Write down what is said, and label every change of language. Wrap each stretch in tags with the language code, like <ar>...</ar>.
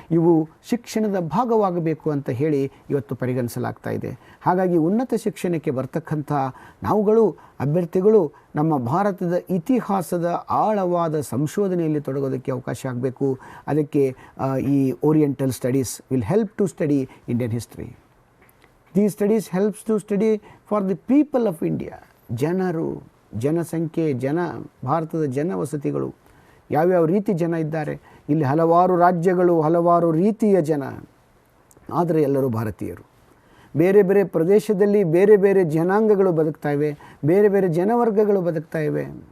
<kn>ಇವು ಶಿಕ್ಷಣದ ಭಾಗವಾಗಬೇಕು ಅಂತ ಹೇಳಿ ಇವತ್ತು ಪರಿಗಣಿಸಲಾಗ್ತಾ ಇದೆ. ಹಾಗಾಗಿ ಉನ್ನತ ಶಿಕ್ಷಣಕ್ಕೆ ಬರ್ತಕ್ಕಂಥ ನಾವುಗಳು, ಅಭ್ಯರ್ಥಿಗಳು, ನಮ್ಮ ಭಾರತದ ಇತಿಹಾಸದ ಆಳವಾದ ಸಂಶೋಧನೆಯಲ್ಲಿ ತೊಡಗೋದಕ್ಕೆ ಅವಕಾಶ ಆಗಬೇಕು. ಅದಕ್ಕೆ ಈ</kn> <en>Oriental studies will help to study Indian history. These studies helps to study for the people of India.</en> <kn>ಜನರು, ಜನಸಂಖ್ಯೆ, ಭಾರತದ ಜನವಸತಿಗಳು, ಯಾವ್ಯಾವ ರೀತಿ ಜನ ಇದ್ದಾರೆ. ಇಲ್ಲಿ ಹಲವಾರು ರಾಜ್ಯಗಳು, ಹಲವಾರು ರೀತಿಯ ಜನ, ಆದರೆ ಎಲ್ಲರೂ ಭಾರತೀಯರು. ಬೇರೆ ಬೇರೆ ಪ್ರದೇಶದಲ್ಲಿ ಬೇರೆ ಬೇರೆ ಜನಾಂಗಗಳು ಬದುಕ್ತಾ ಇವೆ, ಬೇರೆ ಬೇರೆ ಜನವರ್ಗಗಳು ಬದುಕ್ತಾ ಇವೆ.</kn>